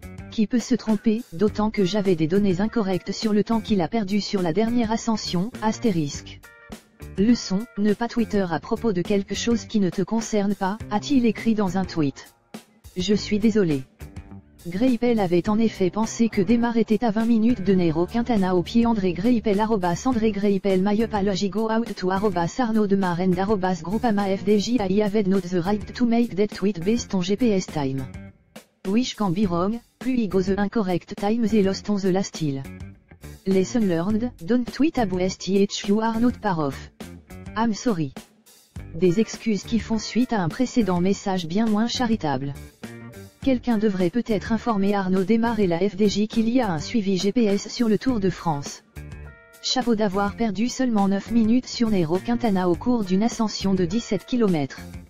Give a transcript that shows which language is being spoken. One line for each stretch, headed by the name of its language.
French: Qui peut se tromper, d'autant que j'avais des données incorrectes sur le temps qu'il a perdu sur la dernière ascension, astérisque. Leçon, ne pas Twitter à propos de quelque chose qui ne te concerne pas, a-t-il écrit dans un tweet. Je suis désolé. Greipel avait en effet pensé que Démare était à 20 minutes de Nairo Quintana au pied.
English: André Greipel @André Greipel my apology go out to @Arnaud Démare and @Groupama FDJ I have not the right to make that tweet based on GPS time. Wish can be wrong, plus he goes the incorrect time they lost on the last hill. Lesson learned, don't tweet if you are not part of. I'm sorry.
French: Des excuses qui font suite à un précédent message bien moins charitable. Quelqu'un devrait peut-être informer Arnaud Démare et la FDJ qu'il y a un suivi GPS sur le Tour de France. Chapeau d'avoir perdu seulement 9 minutes sur Nairo Quintana au cours d'une ascension de 17 km.